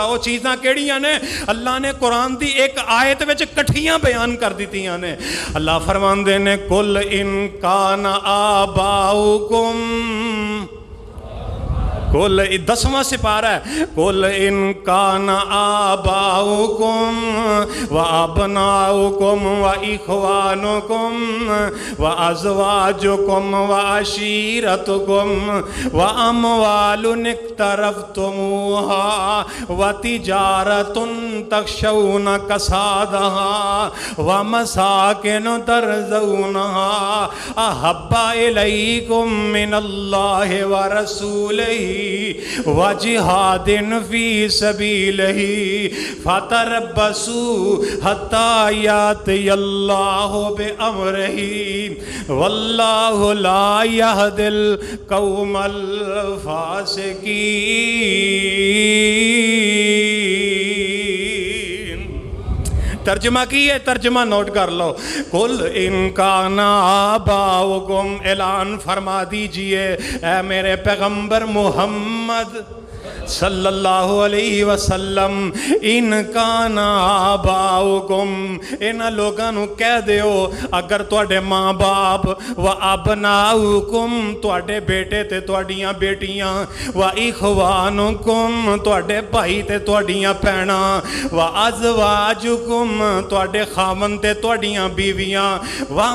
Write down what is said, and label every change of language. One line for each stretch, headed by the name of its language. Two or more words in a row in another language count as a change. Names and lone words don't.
Punjabi: ਉਹ ਚੀਜ਼ਾਂ ਕਿਹੜੀਆਂ ਨੇ? ਅੱਲਾਹ ਨੇ ਕੁਰਾਨ ਦੀ ਇੱਕ ਆਇਤ ਵਿੱਚ ਇਕੱਠੀਆਂ ਬਿਆਨ ਕਰ ਦਿੱਤੀਆਂ ਨੇ। ਅੱਲਾਹ ਫ਼ਰਮਾਂਦੇ ਨੇ
Arabic: قل إن كان آباؤكم,
Punjabi: कुल 10ਵਾਂ ਸਿਪਾਰਾ ਹੈ, कुल
Arabic: إن كان آباؤكم وأبناؤكم وإخوانكم وأزواجكم وعشيرتكم وأموال اقترفتموها وتجارة تخشون كسادها ومساكن ترضونها أحب إليكم من الله ورسوله وجهاد في سبيله فتربصوا حتى يأتي الله بأمره والله لا يهدي القوم الفاسقين.
Punjabi: ਤਰਜਮਾ ਕੀ ਹੈ, ਤਰਜਮਾ ਨੋਟ ਕਰ ਲੋ।
Arabic: قل إن كان آباؤكم,
Urdu: اعلان فرما دیجیے اے میرے پیغمبر محمد
Arabic: صلى الله عليه وسلم, إن كان آباؤكم,
Punjabi: ਇਨ੍ਹਾਂ ਲੋਗਾਂ ਨੂੰ ਕਹਿ ਦਿਓ ਅਗਰ ਤੁਹਾਡੇ ਮਾਂ ਬਾਪ
Arabic: وأبناؤكم,
Punjabi: ਤੁਹਾਡੇ ਬੇਟੇ ਤੇ ਤੁਹਾਡੀਆਂ ਬੇਟੀਆਂ,
Arabic: وإخوانكم,
Punjabi: ਤੁਹਾਡੇ ਭਾਈ ਤੇ ਤੁਹਾਡੀਆਂ ਭੈਣਾਂ,
Arabic: وأزواجكم,
Punjabi: ਤੁਹਾਡੇ ਖਾਮਨ ਤੇ ਤੁਹਾਡੀਆਂ ਬੀਵੀਆਂ, व